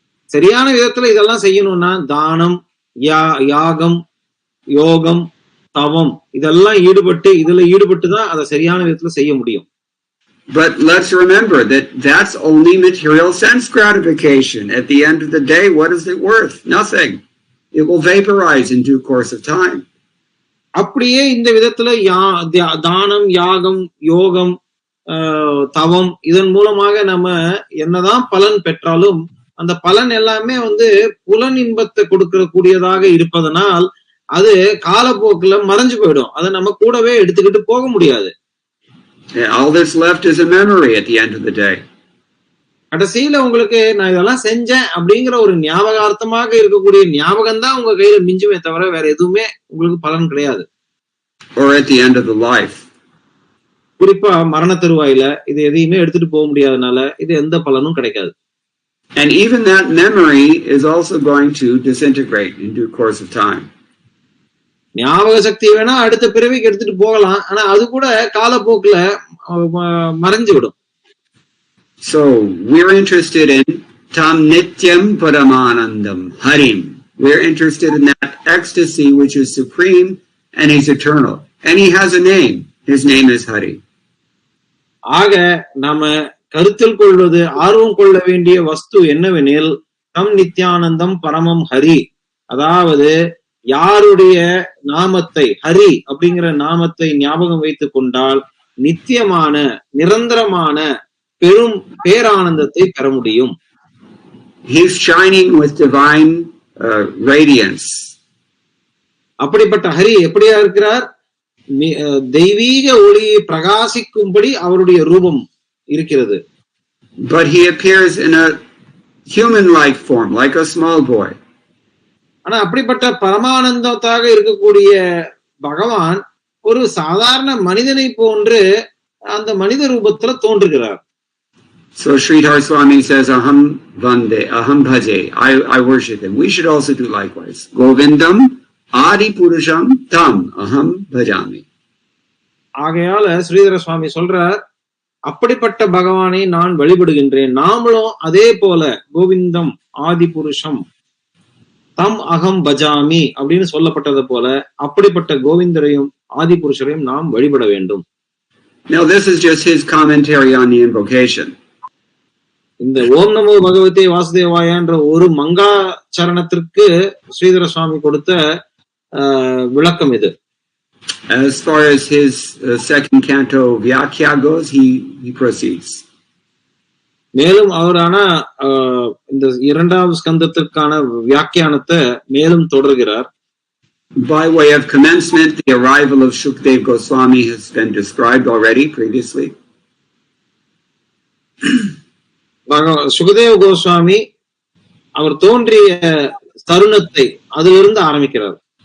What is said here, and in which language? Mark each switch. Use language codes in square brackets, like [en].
[ta] சரியான விதத்துல இதெல்லாம் செய்யணும்னா தானம், யாகம், யோகம், தவம் இதெல்லாம் இதுல ஈடுபட்டு தான் அதை சரியான விதத்துல செய்ய முடியும். [en] But let's remember that that's only material sense gratification. At the end of the day, what is it worth? Nothing. It will vaporize in due course of time. [ta] அப்படியே இந்த விதத்துல தானம், யாகம், யோகம், தவம் இதன் மூலமாக நம்ம என்னதான் பலன் பெற்றாலும் அந்த பலன் எல்லாமே வந்து புலன் இன்பத்தை கொடுக்கக்கூடியதாக இருப்பதனால் அது காலப்போக்குல மறைஞ்சு போயிடும். அதை நம்ம கூடவே எடுத்துக்கிட்டு போக முடியாது. [en] All that's left is a memory at the end of the day. [ta] கடைசியில உங்களுக்கு நான் இதெல்லாம் செஞ்சேன் அப்படிங்கிற ஒரு ஞாபகார்த்தமாக இருக்கக்கூடிய ஞாபகம் தான் உங்க கையில மிஞ்சுமே தவிர வேற எதுவுமே உங்களுக்கு பலன் கிடையாது. [en] Or at the end of the life. [ta] குறிப்பா மரண தருவாயில இது எதையுமே எடுத்துட்டு போக முடியாதனால இது எந்த பலனும் கிடைக்காது. [en] And even that memory is also going to disintegrate in due course of time. [ta] ஞாபக சக்தி வேணா அடுத்த பிறவிக்கு எடுத்துட்டு போகலாம், ஆனா அது கூட காலப்போக்குல மறைஞ்சு விடும். [en] So we're interested in [sa] tam nityam paramanandam harim. [en] We're interested in that ecstasy which is supreme and is eternal. And he has a name. His name is Hari. [ta] ஆக நாம கருத்தில் கொள்வது, ஆர்வம் கொள்ள வேண்டிய வஸ்து என்னவெனில் [sa] தம் நித்யானந்தம் பரமம் ஹரி. [ta] அதாவது யாருடைய நாமத்தை, ஹரி அப்படிங்கிற நாமத்தை ஞாபகம் வைத்துக் கொண்டால் நித்தியமான நிரந்தரமான பெரும் பேரானந்தத்தை பெற முடியும். [en] He is shining with divine radiance. [ta] அப்படிப்பட்ட ஹரி எப்படியா இருக்கிறார்? தெய்வீக ஒளியை பிரகாசிக்கும்படி அவருடைய ரூபம் இருக்கிறது. [en] But he appears in a human-like form, like a small boy. [ta] ஆனா அப்படிப்பட்ட பரமானந்தத்தாக இருக்கக்கூடிய பகவான் ஒரு சாதாரண மனிதனை போன்று அந்த மனித ரூபத்துல தோன்றுகிறார். [en] So Sridhar Swami says, [sa] Aham Vande, Aham Bhaje, [en] I worship him. We should also do likewise. [sa] Govindam Adi Purusham Tam Aham Bhajami. [ta] ஆகையால ஸ்ரீதர சுவாமி சொல்றார், அப்படிப்பட்ட பகவானை நான் வழிபடுகின்றேன். நாமளும் அதே போல [sa] கோவிந்தம் ஆதி புருஷம் தம் அகம் பஜாமி [ta] அப்படின்னு சொல்லப்பட்டது போல அப்படிப்பட்ட கோவிந்தரையும் ஆதி புருஷரையும் நாம் வழிபட வேண்டும். [en] Now this is just his commentary on the invocation. [ta] இந்த ஓம் நமோ பகவதே வாசுதேவாயன்ற ஒரு மங்காச்சரணத்திற்கு ஸ்ரீதர சுவாமி கொடுத்த விளக்கம் இது. [en] As far as his second canto Vyakya goes, he proceeds. [ta] மேலும் அவர் ஆனா இந்த இரண்டாவது ஸ்கந்தத்திற்கான வியாக்கியானத்தை மேலும் தொடர்கிறார். [en] By way of commencement, the arrival of Shukdev Goswami has been described already previously. [ta] Sukadeva Goswami அவர் தோன்றிய தருணத்தை அதிலிருந்து ஆரம்பிக்கிறார்.